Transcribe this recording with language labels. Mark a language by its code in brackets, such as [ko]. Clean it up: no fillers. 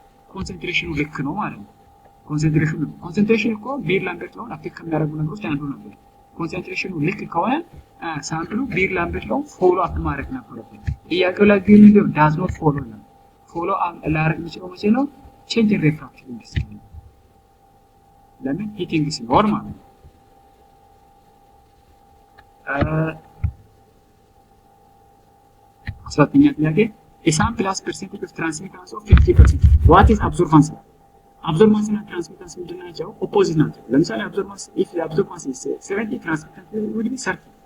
[am] ኮንሰንትሬሽኑ ልክ ነው ማለት ነው። ኮንሰንትሬሽን እኮ ቢር ላምበርት ላውን አፌክት ከሚያደርጉ ነገሮች አንዱ ነው። ኮንሰንትሬሽኑ ልክ ከሆነ ሳምፕሉ ቢር ላምበርት ላው ፎሎ አፕ ማድረግ ነበረበት። ጥያቄው ላይ ግን ምንድነው ዳዝ ኖት ፎሎ ነው። ፎሎ ላደርግ የሚችለው መቼ ነው? ቼንጅ ኢን ሪፍራክቲቭ ኢንዴክስ ነው። ለምን? ሂቲንግ ሲኖር ማለት ነው። አስራተኛ ጥያቄ [en] a sample has percentage of transmittance of 50%. what is absorbance? [am] absorbance እና transmittance ምንድን ናቸው? ኦፖዚት ናቸው። ለምሳሌ [en] absorbance if the absorbance is 70 transmittance will be 30.